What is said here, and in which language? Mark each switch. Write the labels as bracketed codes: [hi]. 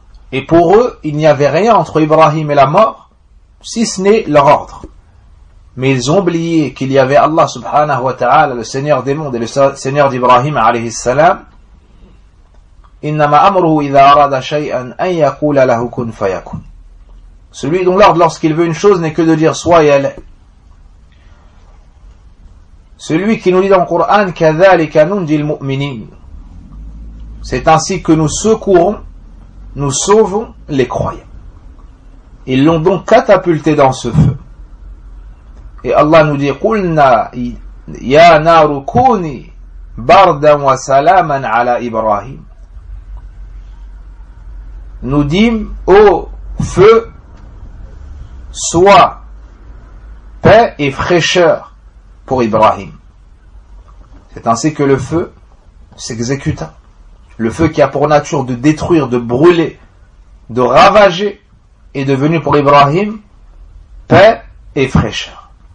[fr] Et pour eux, il n'y avait rien entre Ibrahim et la mort, si ce n'est leur ordre. Mais ils ont oublié qu'il y avait Allah [ar] subhanahu wa ta'ala, [fr] le Seigneur des mondes et le Seigneur d'Ibrahim alayhi salam. [ar] إنما أمره إذا أراد شيئا أن يقول له كن فيكون. [fr] Celui dont l'ordre lorsqu'il veut une chose n'est que de dire soit et elle. Celui qui nous dit dans le Coran [ar] كذلك ننجي المؤمنين. [fr] C'est ainsi que nous secourons, nous sauvons les croyants. Ils l'ont donc catapulté dans ce feu. Et Allah nous dit [ar] قلنا يا نار كوني باردا وسلاما على إبراهيم. [fr] Nous dîmes, ô feu, sois paix et fraîcheur pour Ibrahim. C'est ainsi que le feu s'exécuta. Le feu qui a pour nature de détruire, de brûler, de ravager, est devenu pour Ibrahim paix et fraîcheur.